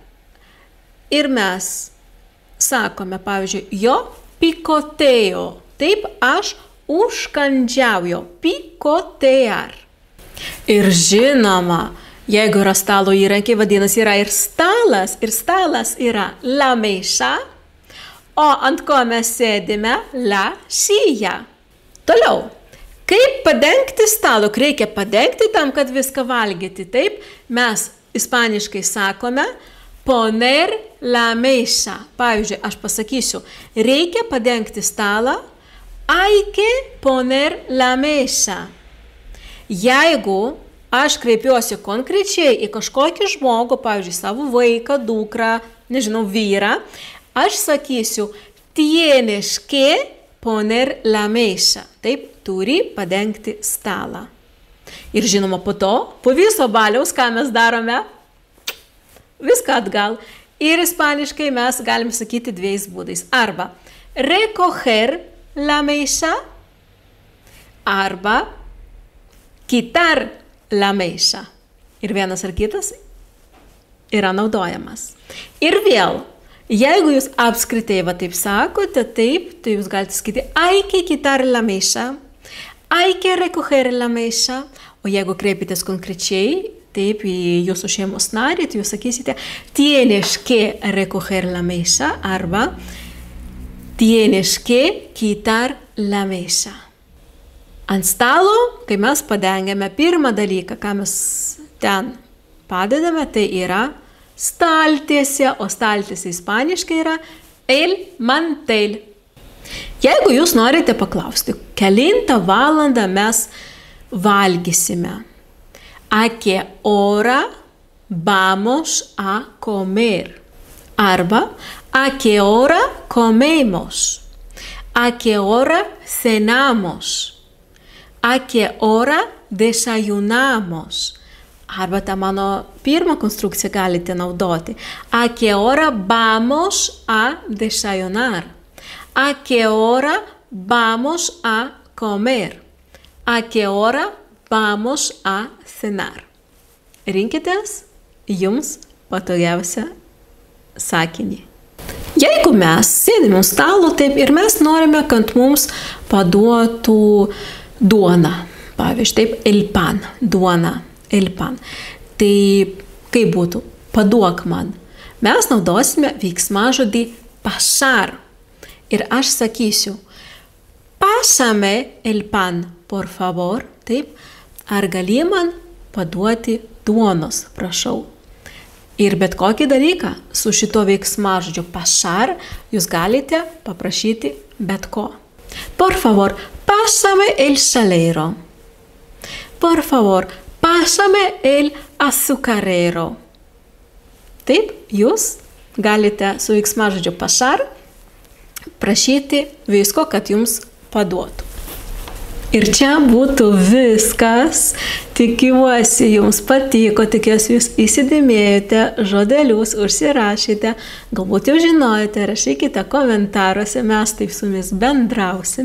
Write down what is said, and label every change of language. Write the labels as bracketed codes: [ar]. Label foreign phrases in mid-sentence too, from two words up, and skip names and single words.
[lt] Ir mes sakome, pavyzdžiui, [es] jo picoteo. [lt] Taip, aš užkandžiauju, picotear. Ir žinoma, jeigu yra stalo įrankiai, vadinasi, yra ir stalas yra [es] la mesa, [lt] o ant ko mes sėdime, [es] la silla. [lt] Toliau, kaip padengti stalą? Reikia padengti tam, kad viską valgyti. Taip, mes ispaniškai sakome [es] poner la mesa. [lt] Pavyzdžiui, aš pasakysiu, reikia padengti stalą, [es] hay que poner la mesa. [lt] Jeigu aš kreipiuosi konkrečiai į kažkokį žmogų, pavyzdžiui, savo vaiką, dukrą, nežinau, vyrą, aš sakysiu, [es] tienes que poner la mesa. [lt] Taip, turi padengti stalą. Ir žinoma, po viso baliaus, ką mes darome, viską atgal. Ir ispaniškai mes galim sakyti 2 būdais. Arba [es] recoger la mesa, [lt] arba [es] quitar la mesa. [lt] Ir vienas ar kitas yra naudojamas. Ir vėl, Jeigu jūs apskritai taip sakote, taip, tai jūs galite sakyti [es] hay que quitar la mesa, hay que recoger la mesa, [lt] o jeigu kreipitės konkrečiai, taip, į jūsų šeimos narį, tai jūs sakysite [es] tienes que recoger la mesa [lt] arba [es] tienes que quitar la mesa. [lt] Ant stalo, kai mes padengiame pirmą dalyką, ką mes ten padedame, tai yra staltiesė, o staltiesė ispaniškai yra [es] el mantel. [lt] Jeigu jūs norite paklausti, kelintą valandą mes valgysime, [es] a qué hora vamos a comer, arba a qué hora comemos, a qué hora cenamos, a qué hora desayunamos. [lt] Arba tą mano pirmą konstrukciją galite naudoti. [es] A qué hora vamos a desayunar, a qué hora vamos a comer, a qué hora vamos a cenar. [lt] Rinkitės jums patogiausią sakinį. Jeigu mes sėdime ant stalo taip ir mes norime, kad mums paduotų duoną, pavyzdžiui, taip, [es] el pan, duona, el pan. [lt] Tai kaip būtų? Paduok man. Mes naudosime veiksmažodį pasar. Ir aš sakysiu, [es] pásame el pan, por favor. [lt] Taip, ar gali man paduoti duonos, prašau. Ir bet kokį dalyką su šito veiksmažodžiu pasar jūs galite paprašyti bet ko. [es] Por favor, pásame el salero. Por favor, pásame el azucarero. [lt] Taip, jūs galite su veiksmažodžiu pasar prašyti visko, kad jums paduotų. Ir čia būtų viskas. Tikiuosi jums patiko, tikiuosi jūs įsidėmėjote, žodelius užsirašėte, galbūt jau žinojate, rašykite komentaruose, mes taip su jumis bendrausime.